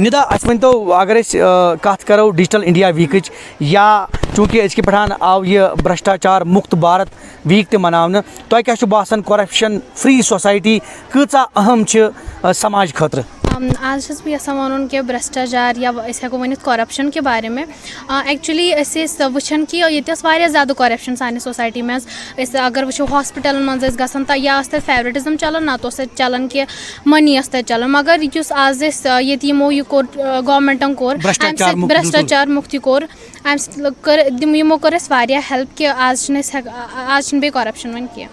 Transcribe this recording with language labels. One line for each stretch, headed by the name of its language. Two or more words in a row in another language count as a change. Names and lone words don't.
Kashmiri: نِدا اَسہِ ؤنۍتو اگر أسۍ کتھ کرو ڈِجٹل انڈیا ویٖکٕچ یا چوٗنٛکہِ أزکہِ پٮ۪ٹھ آو یہِ برٛشٹاچار مُکت بھارت ویٖک تہِ مناونہٕ تۄہہِ کیاہ چھُ باسان
English: corruption free society
Kashmiri: کۭژاہ اہم چھِ سماج خٲطرٕ آج چھس بہٕ یژھان وَنُن کہِ برٛشٹاچار یا أسۍ ہٮ۪کو ؤنِتھ کۄرپشن
Urdu: کہِ بارے میں
Kashmiri: ایکچُؤلی أسۍ ٲسۍ وٕچھان کہِ ییٚتہِ ٲس واریاہ زیادٕ کۄرپشن سانہِ سوسایٹی منٛز أسۍ اگر وٕچھو ہاسپِٹلن منٛز ٲسۍ گژھان تہٕ یا ٲس تَتہِ فیورٹِزم چلان نتہٕ اوس تَتہِ چلان کہِ مٔنی ٲس تَتہِ چلان مگر یُس آز أسۍ ییٚتہِ یِمو یہِ کوٚر گورمینٹن کوٚر اَمہِ سۭتۍ برٛشٹاچار مُکتی کوٚر اَمہِ سۭتۍ کٔر یِمو کوٚر اَسہِ واریاہ ہیلپ کہِ آز چھِنہٕ أسۍ آز چھِنہٕ بیٚیہِ کۄرپشن وۄنۍ کینٛہہ